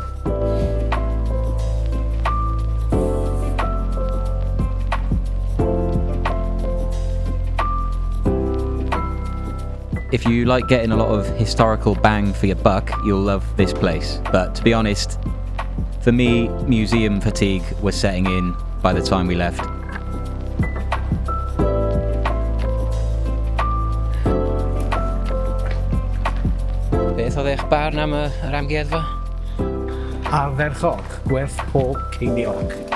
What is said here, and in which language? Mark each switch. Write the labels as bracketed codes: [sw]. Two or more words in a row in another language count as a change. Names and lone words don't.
[en] If you like getting a lot of historical bang for your buck, you'll love this place. But to be honest, for me, museum fatigue was setting in by the time we left. [cy] Beth oedd eich barn am yr amgueddfa? Ardderchog, gwerth pob ceiniog.